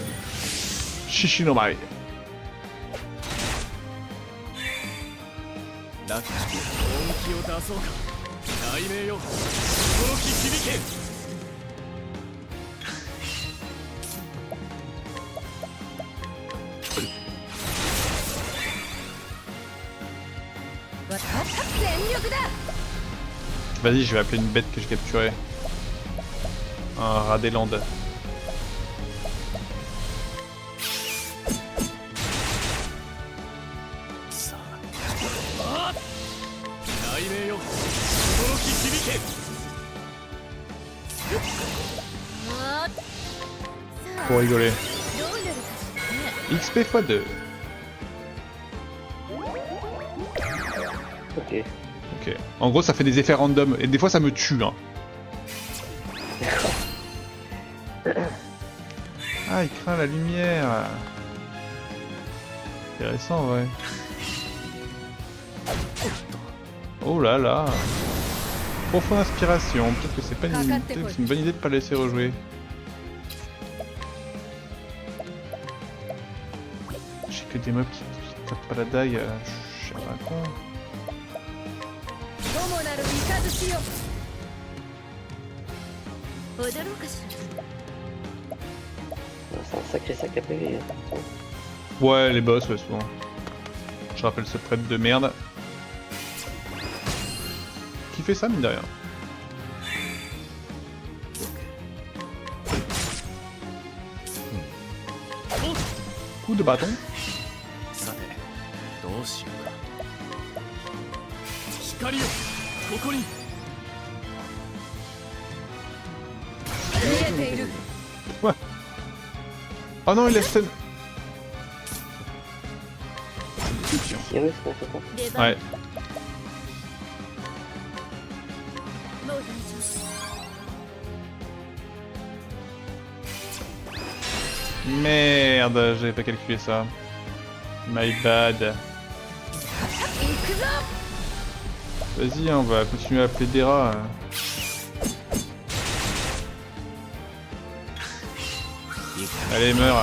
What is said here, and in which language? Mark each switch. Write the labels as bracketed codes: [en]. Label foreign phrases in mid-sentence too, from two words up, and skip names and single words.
[ja] Shishinomai. ラク本気を出そうか。雷鳴よ、驚き響け。 [fr] Vas-y, je vais appeler une bête que j'ai capturée. Un rat des Landes. Ça. [ja] 雷鳴よ、驚き響け。 [fr] Pour rigoler. [ja] どうなるかしらね。 [fr] XP x2. Ok. Ok. En gros, ça fait des effets random. Et des fois, ça me tue. Hein. Ah, il craint la lumière. Intéressant, ouais. Oh là là. Profonde inspiration. Peut-être que c'est pas une bonne idée de pas le laisser rejouer. J'ai que des mobs qui tapent pas la dague. Je suis un con. [ja] 友なる雷よ。踊ろうかしら。 [fr] C'est un sacré sac à PV. Hein. Ouais, les boss, ouais, souvent. Je rappelle ce prêtre de merde. Qui fait ça, mine de rien. Coup de bâton. [ja] さて、どうしようか。光よ、ここに。見えている。 [fr] Ouais. Oh non, il est stun. Cyrus, non, c'est ça. [ja] 出番。 [fr] Ouais. [ja] もう大丈夫。 [fr] Merde, j'avais pas calculé ça. [en] My bad. [ja] 行くぞ。 [fr] Vas-y, on va continuer à appeler des rats. Allez, meurs.